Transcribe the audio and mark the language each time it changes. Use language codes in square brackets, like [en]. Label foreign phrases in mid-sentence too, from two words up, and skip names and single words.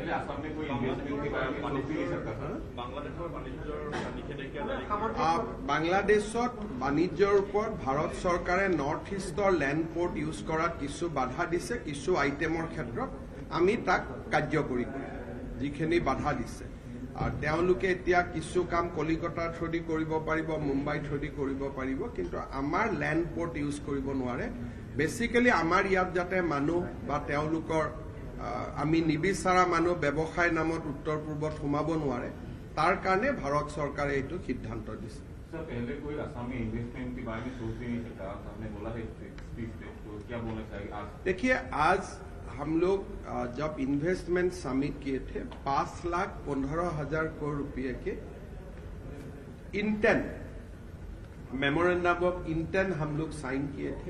[as] বাংলাদেশত বাণিজ্যৰ ওপৰত ভাৰত চৰকাৰে [en] north east land port use [as] কৰাত কিছু বাধা দিছে কিছু আইটেমৰ ক্ষেত্ৰত আমি তাক কাৰ্যকৰী কৰিম যিখিনি বাধা দিছে তেওঁলোকে এতিয়া কিছু কাম কলিকতাৰ থ্ৰুদি কৰিব পাৰিব, মুম্বাই থ্ৰুদি কৰিব পাৰিব, কিন্তু আমাৰ [en] land port use [as] কৰিব নোৱাৰে। বেচিকেলি আমাৰ ইয়াত যাতে মানুহ বা তেওঁলোকৰ আমি নিবিচাৰা মানুহ ব্যৱসায় নামত উত্তৰ পূৰ্বত সোমাব নোৱাৰে, তাৰ কাৰণে ভাৰত চৰকাৰে এইটো সিদ্ধান্ত দিছে। [hi] देखिए, आज हम लोग जब [en] investment summit [hi] किए थे 5,15,000 करोड़ रुपए के [en] intent memorandum of intent [hi] हम लोग साइन किए थे।